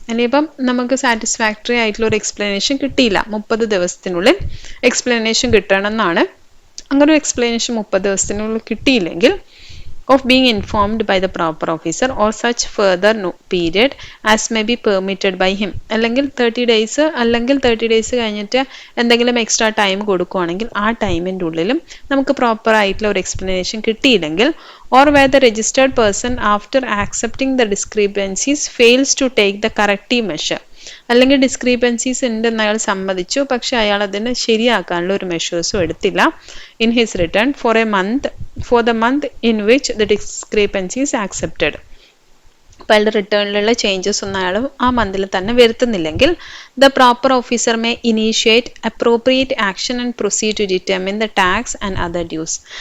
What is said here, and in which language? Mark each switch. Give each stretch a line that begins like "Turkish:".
Malayalam: ഇനിയിപ്പം നമുക്ക് സാറ്റിസ്ഫാക്ടറി ആയിട്ടുള്ള ഒരു എക്സ്പ്ലനേഷൻ കിട്ടിയില്ല, 30 ദിവസത്തിനുള്ളിൽ എക്സ്പ്ലനേഷൻ കിട്ടണം എന്നാണ്. അങ്ങനെ ഒരു എക്സ്പ്ലനേഷൻ 30 ദിവസത്തിനുള്ളിൽ കിട്ടിയില്ലെങ്കിൽ,
English: of being informed by the proper officer or such further period as may be permitted by him.
Malayalam: അല്ലെങ്കിൽ 30 days അല്ലെങ്കിൽ 30 days കഴിഞ്ഞിട്ട് എന്തെങ്കിലും എക്സ്ട്രാ ടൈം കൊടുക്കുകയാണെങ്കിൽ ആ ടൈമിൻ്റെ ഉള്ളിലും നമുക്ക് പ്രോപ്പർ ആയിട്ടുള്ള ഒരു എക്സ്പ്ലനേഷൻ കിട്ടിയില്ലെങ്കിൽ,
English: or where the registered person after accepting the discrepancies fails to take the corrective measure.
Malayalam: അല്ലെങ്കിൽ ഡിസ്ക്രീപ്പൻസീസ് ഉണ്ടെന്ന് അയാൾ സമ്മതിച്ചു, പക്ഷെ അയാൾ അതിന് ശരിയാക്കാനുള്ള ഒരു മെഷേഴ്സും എടുത്തില്ല.
English: In his return for the month in which the discrepancies accepted.
Malayalam: അപ്പോൾ അയാളുടെ റിട്ടേണിലുള്ള ചേഞ്ചസ് ഒന്നും അയാൾ ആ മന്തിൽ തന്നെ വരുത്തുന്നില്ലെങ്കിൽ,
English: The proper officer may initiate appropriate action and proceed to determine the tax and other dues.